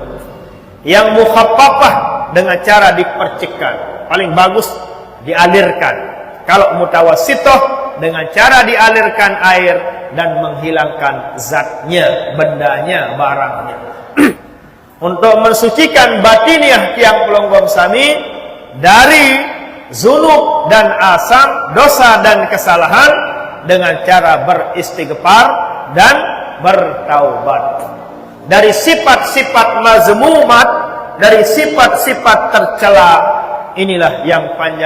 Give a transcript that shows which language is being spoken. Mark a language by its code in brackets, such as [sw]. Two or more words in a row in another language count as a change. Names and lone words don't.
[id] Yang mukhaffafah dengan cara dipercikkan, paling bagus dialirkan. Kalau mutawassithah dengan cara dialirkan air dan menghilangkan zatnya, bendanya, barangnya. Untuk mensucikan batiniah [sas] tiang pelonggoh sami [id] dari zunub dan asam, dosa dan kesalahan, dengan cara beristighfar dan bertaubat. Dari sifat-sifat mazmumat, dari sifat-sifat tercela, inilah yang panjang